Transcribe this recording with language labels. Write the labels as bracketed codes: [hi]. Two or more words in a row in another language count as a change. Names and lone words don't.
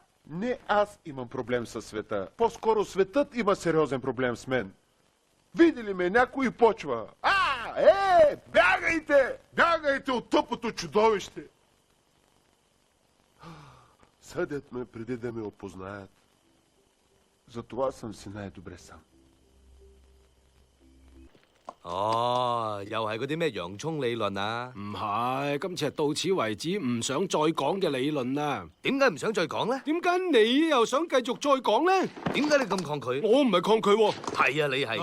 [bg] Не аз имам проблем със света. По-скоро светът има сериозен проблем с мен. Види ли ме, някой почва. Бягайте! Бягайте от тъпото чудовище! Съдят ме преди да ме опознаят. Затова съм си най-добре сам. [yue] 又係嗰啲咩洋葱理論啊？唔係，今次係到此為止，唔想再講嘅理論啦。點解唔想再講咧？點解你又想繼續再講咧？點解你咁抗拒？我唔係抗拒喎。係啊，你係。